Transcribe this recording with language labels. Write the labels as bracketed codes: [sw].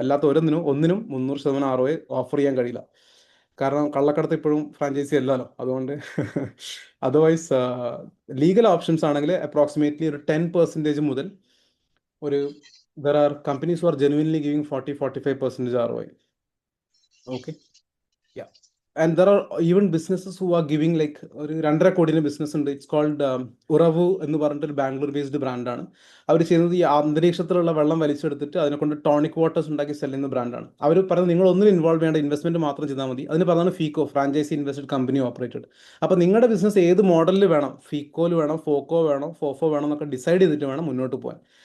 [ml] അല്ലാത്ത ഒന്നിനും 300% ROI offer ചെയ്യാൻ കഴിയില്ല, കാരണം കള്ളക്കടത്ത് ഇപ്പോഴും ഫ്രാഞ്ചൈസി അല്ലല്ലോ. അതുകൊണ്ട് അതർവൈസ് ലീഗൽ ഓപ്ഷൻസ് ആണെങ്കിൽ അപ്രോക്സിമേറ്റ്ലി ഒരു 10% മുതൽ ഒരു [en] There are companies who are genuinely giving 40-45% ROI. Okay, yeah, and there are even businesses who are giving like [ml] ഒരു 2.5 കോടിയുടെ ബിസിനസ് ഉണ്ട്. ഇറ്റ്സ് കോൾഡ് ഉറവു എന്ന് പറഞ്ഞിട്ടൊരു ബാംഗ്ലൂർ ബേസ്ഡ് ബ്രാൻഡാണ്. അവർ ചെയ്യുന്നത് ഈ അന്തരീക്ഷത്തിലുള്ള വെള്ളം വലിച്ചെടുത്തിട്ട് അതിനെ കൊണ്ട് ടോണിക് വാട്ടേഴ്സ് ഉണ്ടാക്കി സെൽ ചെയ്യുന്ന ബ്രാൻഡാണ്. അവർ പറയുന്നത് നിങ്ങൾ ഒന്നിനും ഇൻവോൾവ് ചെയ്യേണ്ട, ഇൻവെസ്റ്റ്മെന്റ് മാത്രം ചെയ്താൽ മതി. അതിന് പറഞ്ഞാണ് faeco, franchise invested company operated. അപ്പോൾ നിങ്ങളുടെ ബിസിനസ് ഏത് മോഡലിൽ വേണം, ഫീക്കോയിൽ വേണം, ഫോക്കോ വേണം, ഫോഫോ വേണം എന്നൊക്കെ ഡിസൈഡ് ചെയ്തിട്ട് വേണം മുന്നോട്ട് പോകാൻ.